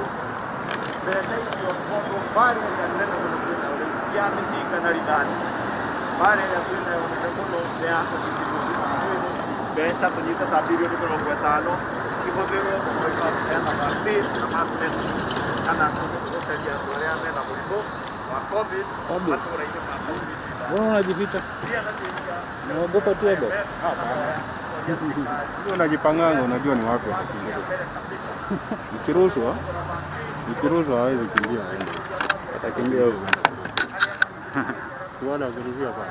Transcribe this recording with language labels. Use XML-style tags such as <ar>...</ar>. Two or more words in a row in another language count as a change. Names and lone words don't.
<ki>Mbeca icio tondũ mbarĩ ĩrĩa nene mũno twĩna ũrĩmi ya mĩcinga na ridani, mbarĩ ĩrĩa twĩnayo nene mũno nĩ ya ũgitĩri wa mwĩrĩ. Mbeca tũnyite ta birioni 50 ihũthĩrwo kũheana vaccine na mask kana gũteithia andũ arĩa mena mũrimũ wa COVID matũũra-inĩ ma bũrũri.</ki> <sw>Mbona unajificha? Unaogopa tega? Ndio unajipanganga, unajua ni wapi watakimbia. Nikirushwa hawezi kimbia aende. Atakimbia huko. Swala kurushia kwa.</sw>